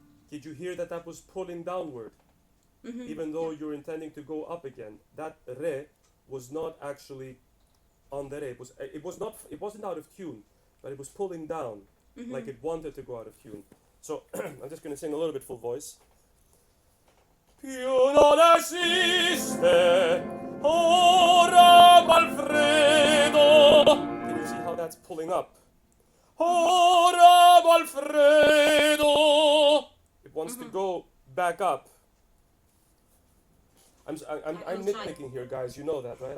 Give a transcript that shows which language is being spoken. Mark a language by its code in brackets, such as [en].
[en] Did you hear that that was pulling downward? Even though you're intending to go up again. That re was not actually on the re. It wasn't out of tune, but it was pulling down, like it wanted to go out of tune. So I'm just going to sing a little bit full voice. [it] Più non esiste ora Alfredo. [en] Can you see how that's pulling up? [it] Ora Alfredo. [en] It wants to go back up. I'm nitpicking here, guys. You know that, right?